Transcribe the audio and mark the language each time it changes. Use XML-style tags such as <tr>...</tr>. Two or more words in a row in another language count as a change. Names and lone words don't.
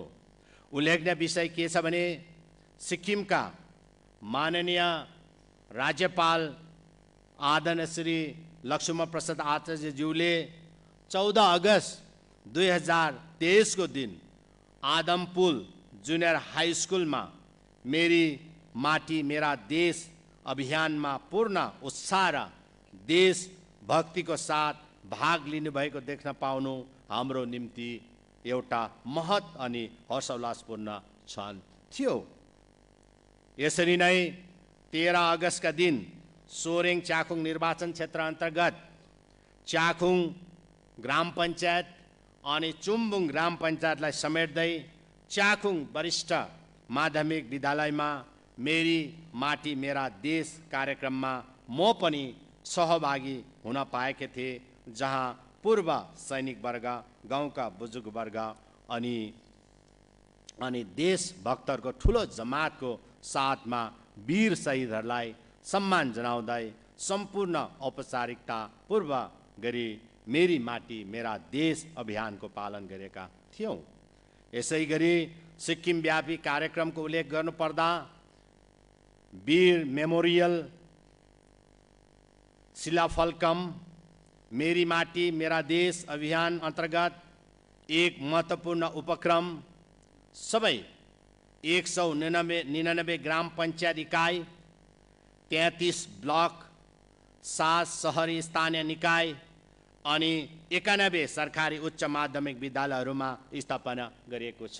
<ne>उल्लेखनीय विषय के छ भने सिक्किमका माननीय राज्यपाल आदरणीय श्री लक्ष्मणप्रसाद आचार्यज्यूले 14 अगस्त 2023 को दिन आदमपुल जुनियर हाई स्कुलमा मेरी माटी मेरा देश अभियानमा पूर्ण उत्साह र देशभक्तिको साथ भाग लिनुभएको देख्न पाउनु हाम्रो निम्ति एउटा महत अनि हर्षोल्लासपूर्ण क्षण थियो। यसरी नै 13 अगस्तका दिन सोरेङ च्याखुङ निर्वाचन क्षेत्र अन्तर्गत च्याखुङ ग्राम पञ्चायत अनि चुम्बुङ ग्राम पञ्चायतलाई समेट्दै च्याखुङ वरिष्ठ माध्यमिक विद्यालयमा मेरी माटी मेरा देश कार्यक्रममा म पनि सहभागी हुन पाएका थिए, जहाँ पूर्व सैनिक वर्ग, गाउँका बुजुर्ग वर्ग अनि देशभक्तहरूको ठुलो जमातको साथमा वीर शहीदहरूलाई सम्मान जनाउँदै सम्पूर्ण औपचारिकता पूर्व गरी मेरी माटी मेरा देश अभियानको पालन गरेका थियौं। यसै गरी सिक्किम व्यापी कार्यक्रमको उल्लेख गर्नुपर्दा वीर मेमोरियल, शिलाफलकम, मेरी माटी मेरा देश अभियान अन्तर्गत एक महत्त्वपूर्ण उपक्रम सबै 199 ग्राम पञ्चायत इकाइ, 33 ब्लक, 7 शहरी स्थानीय निकाय अनि 91 सरकारी उच्च माध्यमिक विद्यालयहरूमा स्थापना गरिएको छ।</ne>